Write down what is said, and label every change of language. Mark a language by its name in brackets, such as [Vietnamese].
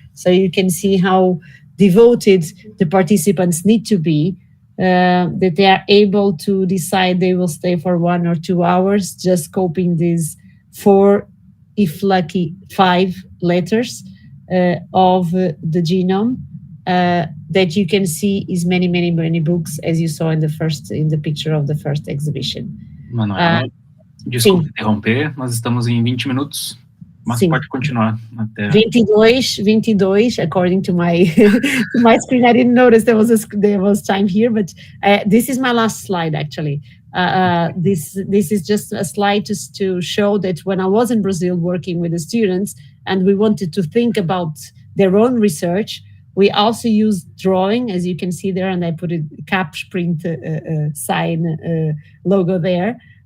[English] So you can see how devoted the participants need to be, that they are able to decide they will stay for 1 or 2 hours just copying these 4, if lucky, 5 letters of the genome. That you can see is many books, as you saw in the picture of the first exhibition. [Portuguese] Manuela, desculpe interromper, nós estamos em 20 minutos, mas pode continuar até... [English] 22, according to my to my screen. I didn't notice there was time here, but this is my last slide, actually. This is just a slide to show that when I was in Brazil working with the students, and we wanted to think about their own research, we also used drawing, as you can see there, and I put a CAPES PrInt sign logo there.